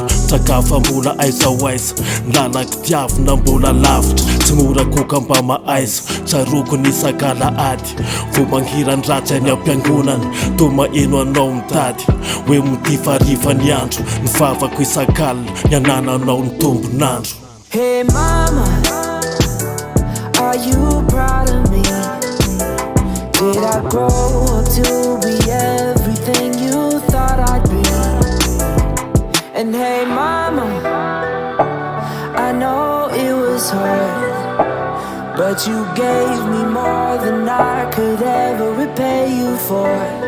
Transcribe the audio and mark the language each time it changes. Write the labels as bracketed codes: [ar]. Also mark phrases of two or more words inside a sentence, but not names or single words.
[mg] Trakafa mbola aiza ho aiza, nlalako tiavina mbola lavitra, tsy mora koka mba maaiza. Tsaroko nisakala ady, vo mangiran-dratsy any am-piangonany, to maeno anao mitady hoe mitifariva ny andro, ny vavako isan-kalina, ny anananao ny tombon'andro. [en] Hey mama, are you proud of me? Did I grow up to be everything you thought I'd be? And hey mama, I know it was hard, but you gave me more than I could ever repay you for.